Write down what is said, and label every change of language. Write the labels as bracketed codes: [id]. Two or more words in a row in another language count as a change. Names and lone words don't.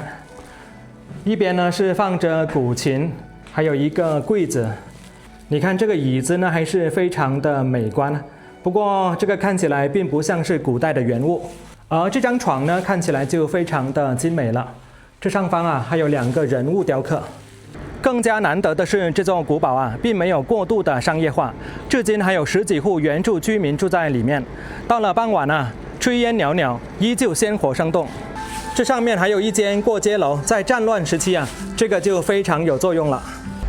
[zh] 一邊呢是放着古琴，還有一個櫃子。你看這個椅子呢還是非常的美觀，不過這個看起來並不像是古代的原物。而這張床呢，看起來就非常的精美了。這上方啊，還有2個人物雕刻。更加難得的是，這座古堡啊，並沒有過度的商業化，至今還有10幾戶原住居民住在裡面。到了傍晚啊，炊煙裊裊，依舊鮮活生動。這上面還有一間過街樓，在戰亂時期啊，這個就非常有作用了。